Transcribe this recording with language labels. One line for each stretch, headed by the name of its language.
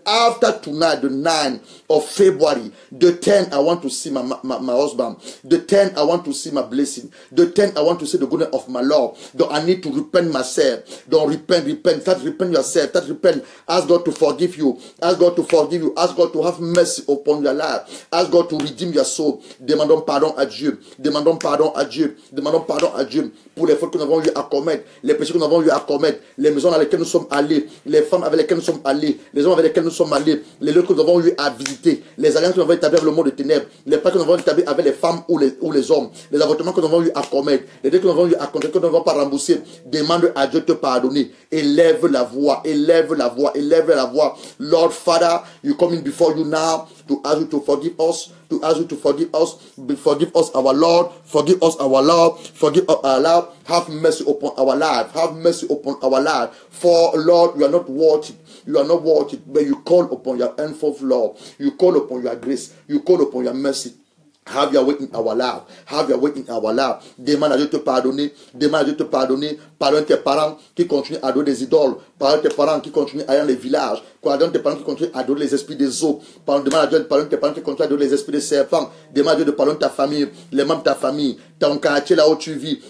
English: After tonight, the 9th of February, the 10th, I want to see my husband. The 10th, I want to see my blessing. The 10th, I want to see the goodness of my Lord. Though I need to repent myself. Don't repent. Start repent yourself. Start repent. Ask God to forgive you. Ask God to forgive you. Ask God to have mercy upon your life. Ask God to redeem your soul.
French: Demandons pardon à Dieu. Demandons pardon à Dieu. Demandons pardon à Dieu pour les fautes que nous avons eu à commettre, les péchés que nous avons eu à commettre, les maisons dans lesquelles nous sommes allés, les femmes avec lesquelles nous sommes allés, les hommes avec lesquels nous sommes allés, les lieux que nous avons eu à visiter, les alliances que nous avons établies avec le monde des ténèbres, les pas que nous avons établis avec les femmes ou les hommes, les avortements que nous avons eu à commettre, les dettes que nous avons eu à contracter, que nous n'avons pas remboursé. Demande à Dieu de te pardonner. Élève la voix, élève la voix, élève la voix.
English: Lord Father, you coming before you now to ask you to forgive us, to ask you to forgive us our Lord, forgive us our Lord, forgive us our Lord, have mercy upon our life, have mercy upon our life. For Lord, you are not worthy, but you call upon your handful of love, you call upon your grace, you call upon your mercy. Have your way in our life. Have your way in our life.
French: Demande à Dieu de te pardonner. Demande à Dieu de te pardonner. Pardonne tes parents qui continuent à adorer des idoles. Pardonne tes parents qui continuent à aller dans les villages. Pardonne tes parents qui continuent à adorer les esprits des eaux. Demande à Dieu de pardonner tes parents qui continuent à adorer les esprits des serpents. Demande à Dieu de pardonner ta famille, les membres de ta famille, ton quartier là où tu vis.